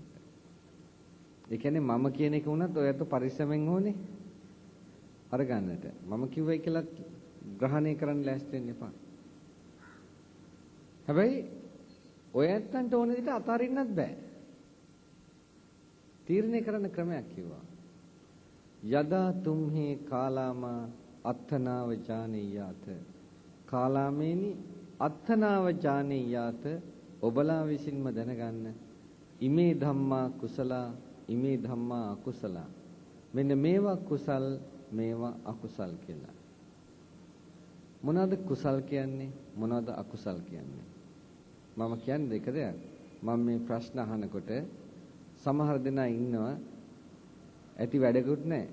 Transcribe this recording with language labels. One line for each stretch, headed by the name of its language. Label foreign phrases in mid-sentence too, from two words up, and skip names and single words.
Sinhala: ඒ කියන්නේ මම කියන එක වුණත් ඔයත් පරිස්සමෙන් ඕනේ අරගන්නට. මම කිව්වයි කියලා ග්‍රහණය කරන්න ලෑස්ති වෙන්න එපා. හැබැයි ඔයත්තන්ට ඕන විදිහට අතාරින්නත් බෑ. තීරණය කරන්න ක්‍රමයක් කිව්වා.
Pali: යදා තුම්හි කාලාමා අත්තනාව ජානීයාත කාලාමේනි අත්තනාව ජානීයාත
Sinhala: ඔබලා විසින්ම දැනගන්න
Pali: ඉමේ ධම්මා කුසලා ඉමේ ධම්මා අකුසලා
Sinhala: මෙන්න මේවා කුසල් මේවා අකුසල් කියලා. මොනවාද කුසල් කියන්නේ මොනවාද අකුසල් කියන්නේ? මම කියන්නේ දෙක දෙයක්. මම මේ ප්‍රශ්න අහනකොට සමහර දෙනා ඉන්නවා ඇති වැඩකුත් නැහැ.